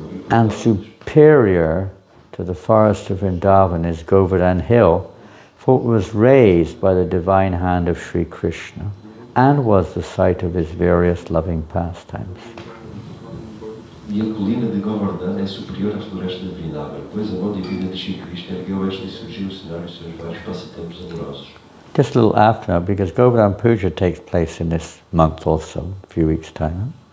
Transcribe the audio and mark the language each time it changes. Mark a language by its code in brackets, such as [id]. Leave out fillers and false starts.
[en] And superior to the forest of Vrindavan is Govardhan Hill, for it was raised by the divine hand of Sri Krishna and was the site of his various loving pastimes. [pt] E a colina de Govardhan é superior à floresta de Vrindavan, pois a mão divina de Shri Krishna ergueu esta e surgiu o cenário de seus vários passatempos amorosos. [en] Just a little after now, because Govardhan Puja takes place in this month also, a few weeks' time.